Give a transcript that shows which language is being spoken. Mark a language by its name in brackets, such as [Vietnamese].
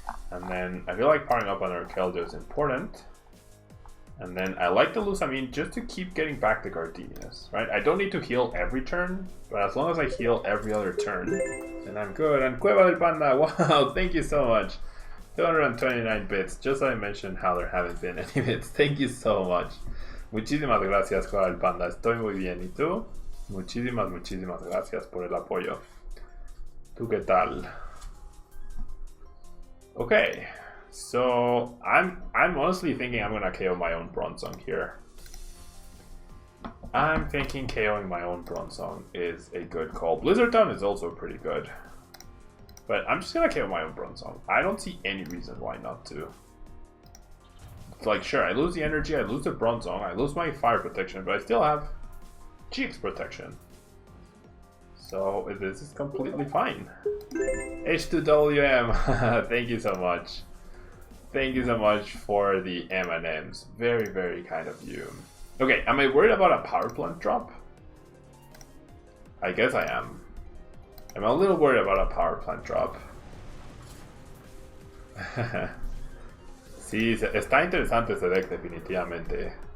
[English] And then I feel like powering up on our KELDEO is important. And then I like to lose Amin just to keep getting back the Gardenias, right? I don't need to heal every turn, but as long as I heal every other turn, then I'm good. And Cueva del Panda, wow, thank you so much. 229 bits, just so I mentioned how there haven't been any bits. Thank you so much. [Spanish] Muchísimas gracias, Cueva del Panda. Estoy muy bien. ¿Y tú? Muchísimas gracias por el apoyo. ¿Tú qué tal? [English] Okay, so I'm honestly thinking I'm gonna KO my own Bronzong here. I'm thinking KOing my own Bronzong is a good call. Blizzard Town is also pretty good. But I'm just gonna KO my own Bronzong. I don't see any reason why not to. It's like, sure, I lose the energy, I lose the Bronzong, I lose my fire protection, but I still have GX protection. So this is completely fine. H2WM, thank you so much. Thank you so much for the M&Ms. Very, very kind of you. Okay, am I worried about a power plant drop? I guess I am. I'm a little worried about a power plant drop. [Spanish] Sí, está interesante ese deck definitivamente.